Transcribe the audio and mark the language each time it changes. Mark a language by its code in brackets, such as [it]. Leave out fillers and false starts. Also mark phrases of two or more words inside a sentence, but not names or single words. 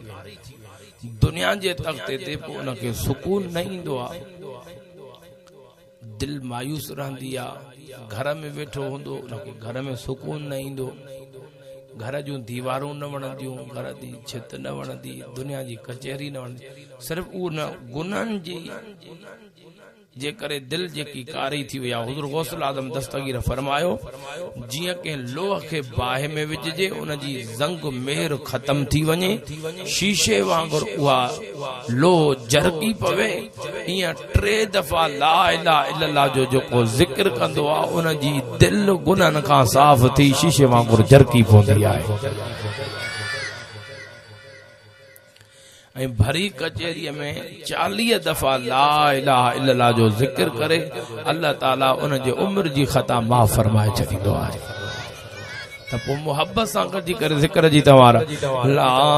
[sd] दुनिया जे तख़्ते ते पोइ उनखे सुकून न ईंदो आहे, दिल मायूस रहंदी आहे, घर में वेठो हूंदो उनखे घर में सुकून न ईंदो, घर जूं दीवारूं न वणंदियूं, घर जी छित न वणंदी, दुनिया जी कचहरी न वणंदी, सिर्फ़ उन गुनाहनि जी जे करे दिल जेकी कारी थी वई आहे। हुज़ूर गौसुल आज़म दस्तगीर फरमायो, जीअं के लोह खे बाहि में विझजे उन जी ज़ंग मेर ख़त्म थी वञे, शीशे वांगुरु उहा लोह जरकी पवे, ईअं 3 दफ़ा [ar] لا إله إلا الله [sd] जो जेको ज़िक्र कंदो आहे उन जी दिल गुनाहनि खां साफ़ थी शीशे वांगुरु जरकी पवंदी आहे। भरी कचहरी में 40 दफा [ar] لا إله إلا الله [sd] जो जिक्र करे, अल्लाह ताला उन जे उम्र जी खता माफ़ फरमाए छॾींदो आहे। त पोइ मोहब्बत सां गॾिजी करे जिक्र जी तवारा ला